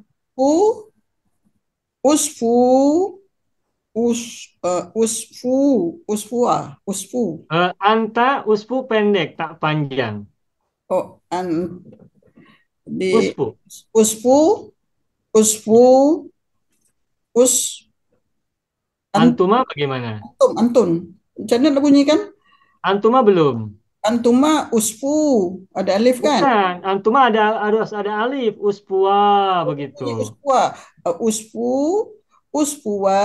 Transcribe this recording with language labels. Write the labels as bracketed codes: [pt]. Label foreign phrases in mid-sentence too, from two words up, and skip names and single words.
[ar] U, usfu, usfu, usfua, usfu. Anta uspu [ms] pendek, tak panjang. Oh, di [ar] Uspu. usfu, usfu, [ms] Ya. [ar] us, [ms] Antuma bagaimana? antun. Macam mana bunyi kan? Antuma belum. [ar] Antuma usfu, [ms] ada alif kan? Bukan. Antuma ada alif. Uspua begitu. Bunyi [ar] usfua, usfu, usfua.